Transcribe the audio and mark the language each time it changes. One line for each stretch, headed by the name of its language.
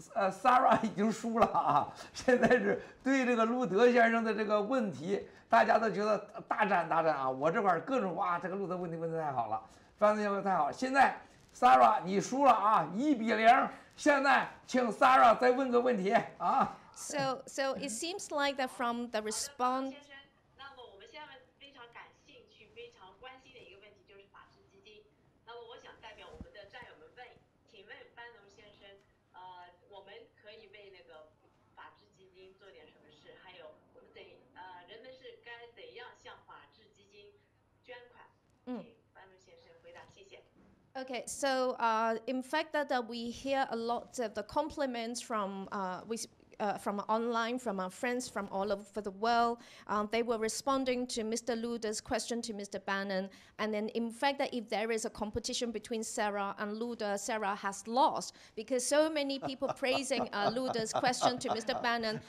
Chinese: Sarah 已经输了啊！现在是对这个路德先生的这个问题，大家都觉得大战啊！我这块各种哇，这个路德问题问得太好了，翻译问得太好。现在 Sarah 你输了啊，1-0。现在请 Sarah 再问个问题啊。
English: So it seems like that from the response.
Chinese: 先生，那么我们现在非常感兴趣、非常关心的一个问题就是法治基金。那么我想代表我们的战友们问，请问班农先生。我们可以为那个法治基金做点什么事？还有我们人们是该怎样向法治基金捐款？请班农先生回答，谢谢。
English: Okay, so in fact that we hear a lot of the compliments from online, from our friends from all over the world. They were responding to Mr. Luder's question to Mr. Bannon. And then in fact that if there is a competition between Sarah and Luder, Sarah has lost because so many people praising Luder's question to Mr. Bannon.